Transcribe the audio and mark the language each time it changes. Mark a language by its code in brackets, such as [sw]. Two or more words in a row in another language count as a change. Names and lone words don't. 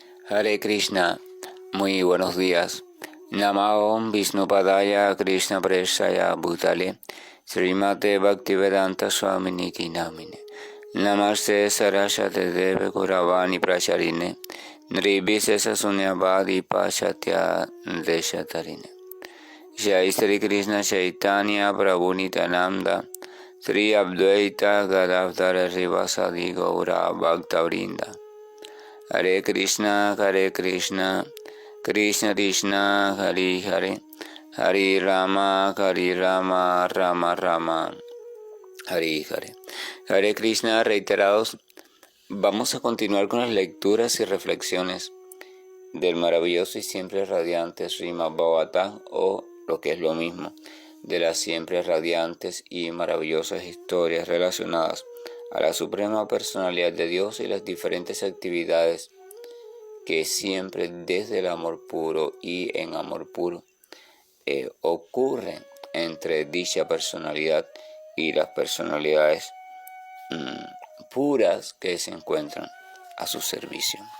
[es] Hare Krishna, muy buenos días. [sa] नमस्ते विष्णुपादाय कृष्ण प्रेष्ठाय भूतले श्रीमते भक्तिवेदान्त स्वामिनिति नामिने नमस्ते सरस्वते देवे गौरवाणी प्रचारिणे निर्विशेष शून्यवादि पाश्चात्य देशतारिणे जय श्री कृष्ण चैतन्य प्रभु नित्यानन्द श्री अद्वैत गदाधर श्रीवासादि गौर भक्तवृन्द हरे कृष्ण, कृष्ण कृष्ण, हरे हरे, हरे राम, राम राम, हरे हरे. [es] Hare Krishna, reiterados, vamos a continuar con las lecturas y reflexiones del maravilloso y siempre radiante Srimad Bhagavatam, o lo que es lo mismo, de las siempre radiantes y maravillosas historias relacionadas a la suprema personalidad de Dios y las diferentes actividades que siempre desde el amor puro y en amor puro ocurren entre dicha personalidad y las personalidades puras que se encuentran a su servicio.